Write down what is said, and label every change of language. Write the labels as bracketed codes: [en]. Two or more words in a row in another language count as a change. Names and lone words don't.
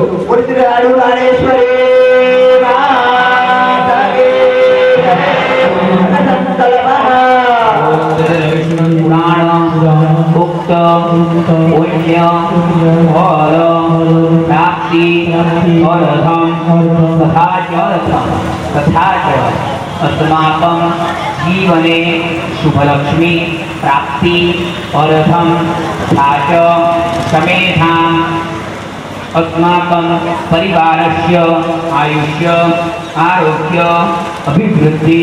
[gu] બોલ શ્રી રાણેશ્વરી માતા [hi] की जय. [sa] ઉક્ત પુણ્ય ફળ પ્રાપ્તિ અર્થમ તથા ચ अस्माकं जीवने शुभलक्ष्मी प्राप्ति अर्थम तथा च समेधाम अस्माकं परिवारस्य आयुष्य आरोग्य अभिवृद्धि